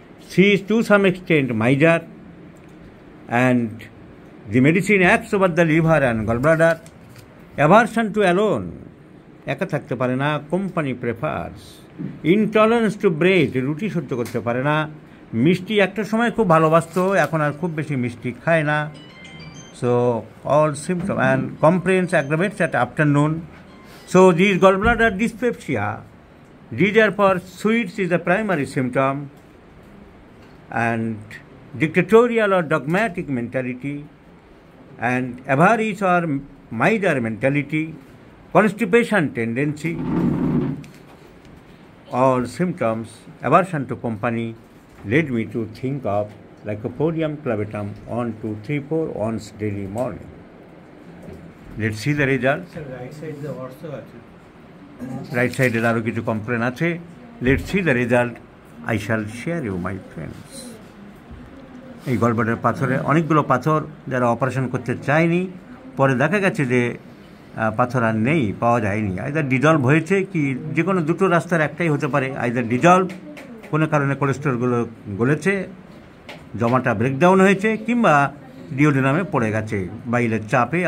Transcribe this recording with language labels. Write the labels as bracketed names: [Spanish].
[English] She is to some extent miser, and the medicine acts over the liver and gallbladder. Aversion to alone, [Bangla] একা থাকতে পারে না, [English] Company prefers. Intolerance to bread, [Bangla] রুটি সহ্য করতে পারে না। মিষ্টি একটা সময় খুব ভালোবাসতো, এখন আর খুব বেশি মিষ্টি খায় না। [English] So all symptom and complaints aggravates at afternoon. So these gallbladder dyspepsia, desire for sweets is the primary symptom, and dictatorial or dogmatic mentality, and avarice or miser mentality, constipation tendency, all symptoms, aversion to company led me to think of Lycopodium clavatum 1, 2, 3, 4 once daily morning. Let's see the result. [Bangla] Right side এর আরও কিছু complain আছে। [English] Let's see the result. I shall share you, my friends. [Bangla] এই gallbladder পাথরে অনেকগুলো পাথর যারা operation করতে চায়নি, পরে দেখা গেছে যে পাথর আর নেই, পাওয়া যায়নি। আইদার ডিজলভ হয়েছে, কি যে কোনো দুটো রাস্তার একটাই হতে পারে। আইদার ডিজলভ, কোনো কারণে কোলেস্টেরলগুলো গলেছে, জমাটা ব্রেকডাউন হয়েছে, কিংবা ডিওডিনামে পড়ে গেছে বাইলের চাপে।